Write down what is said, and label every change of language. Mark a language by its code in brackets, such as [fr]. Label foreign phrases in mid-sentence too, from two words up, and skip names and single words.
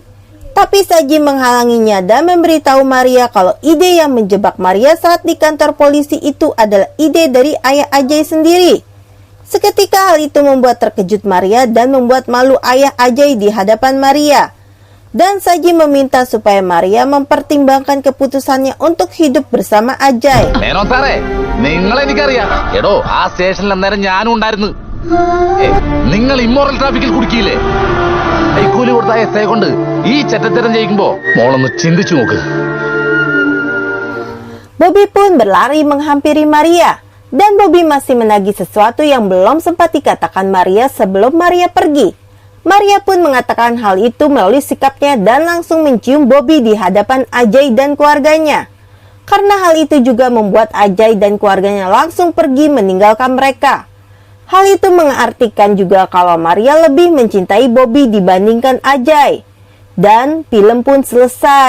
[id] Tapi Saji menghalanginya dan memberitahu Maria kalau ide yang menjebak Maria saat di kantor polisi itu adalah ide dari ayah Ajay sendiri. Seketika hal itu membuat terkejut Maria dan membuat malu ayah Ajay di hadapan Maria. Dan Saji meminta supaya Maria mempertimbangkan keputusannya untuk hidup bersama Ajay. [ml] മേനോൻ സാറേ, നിങ്ങളെ എനിക്കറിയാം. എടോ, ആ സ്റ്റേഷനിൽ അന്നേരം ഞാനും ഉണ്ടായിരുന്നു. നിങ്ങൾ [en] immoral traffic [ml] കുടുക്കിയില്ലേ? കൈക്കൂലി കൊടുത്ത എസ്ഐ കൊണ്ട് ഈ ചെറ്റത്തരം ചെയ്യിക്കുമ്പോ മോളൊന്ന് ചിന്തിച്ചു നോക്ക്. [id] Bobby pun berlari menghampiri Maria, dan Bobby masih menagih sesuatu yang belum sempat dikatakan Maria sebelum Maria pergi. Maria pun mengatakan hal itu melalui sikapnya dan langsung mencium Bobby di hadapan Ajay dan keluarganya. Karena hal itu juga membuat Ajay dan keluarganya langsung pergi meninggalkan mereka. Hal itu mengartikan juga kalau Maria lebih mencintai Bobby dibandingkan Ajay. Dan film pun selesai.